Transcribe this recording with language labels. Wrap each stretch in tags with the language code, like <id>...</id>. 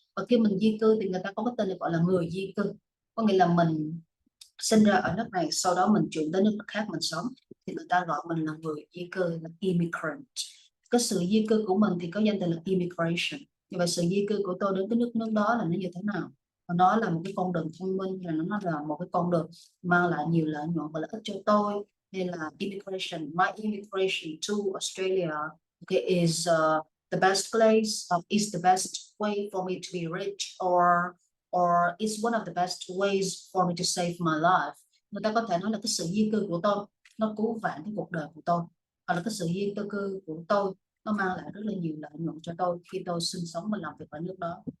<vi>Và khi mình di cư thì người ta có cái tên gọi là người di cư, có nghĩa là mình sinh ra ở nước này, sau đó mình chuyển tới nước khác mình sống, thì người ta gọi mình là người di cư, là immigrant. Cái sự di cư của mình thì có danh từ là immigration. Như vậy sự di cư của tôi đến cái nước đó là nó như thế nào? nó là một cái con đường thông minh, là nó là một cái con đường mang lại nhiều lợi nhuận và lợi ích cho tôi. Nên là</vi> <en>my immigration to Australia, okay, is the best place, is the best way for me to be rich, or it's one of the best ways for me to save my life.</en> <vi>Người ta có thể nói là cái sự di cư của tôi nó cứu vãn cái cuộc đời của tôi, hoặc là cái sự di cư của tôi nó mang lại rất là nhiều lợi nhuận cho tôi khi tôi sinh sống và làm việc ở nước đó.</vi>